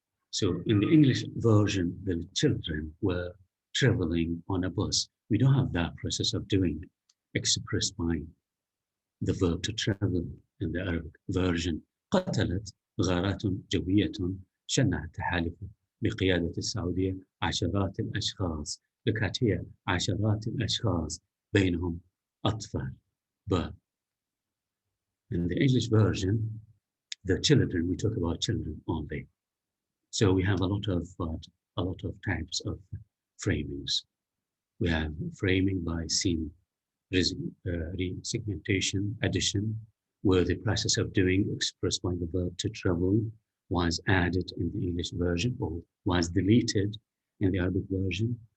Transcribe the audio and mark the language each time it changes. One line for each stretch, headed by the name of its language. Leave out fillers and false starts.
English: So in the English version, the children were traveling on a bus. We don't have that process of doing expressed by the verb to travel in the Arabic version.
Arabic: قتلت غارات جوية شنها التحالف بقيادة السعودية عشرات الأشخاص.
English: Look at here,
Arabic: عشرات الأشخاص بينهم أطفال.
English: But in the English version, the children, we talk about children only. So we have a lot of types of framings. We have framing by scene resegmentation, addition, where the process of doing expressed by the verb to travel was added in the English version or was deleted in the Arabic version.